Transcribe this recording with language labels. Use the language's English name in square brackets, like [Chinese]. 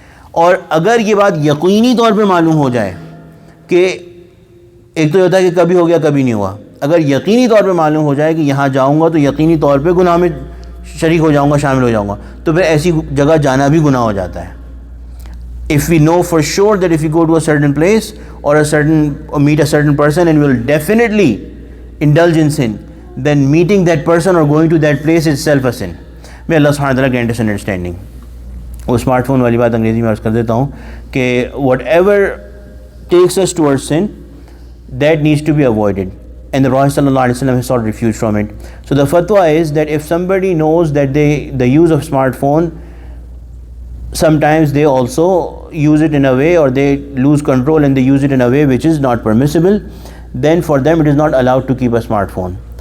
[Urdu] اور اگر یہ بات یقینی طور پہ معلوم ہو جائے کہ ایک تو یہ ہوتا ہے کہ کبھی ہو گیا کبھی نہیں ہوا، اگر یقینی طور پہ معلوم ہو جائے کہ یہاں جاؤں گا تو یقینی طور پہ گناہ میں شریک ہو جاؤں گا، شامل ہو جاؤں گا، تو پھر ایسی جگہ جانا بھی گناہ ہو جاتا ہے. [English] If we know for sure that if we go to a certain place or meet a certain person and we will definitely indulge in sin, then meeting that person or going to that place is itself a sin. May Allah subhanahu wa ta'ala grant us understanding. [Urdu] وہ smart phone والی بات انگریزی میں عرض کر دیتا ہوں کہ [English] whatever takes us towards sin, that needs to be avoided. And the Prophet sallallahu alaihi wasallam has sought refuge from it. So the fatwa is that if somebody knows that the use of smartphone, sometimes they also use it in a way, or they lose control and they use it in a way which is not permissible, then for them it is not allowed to keep a smartphone.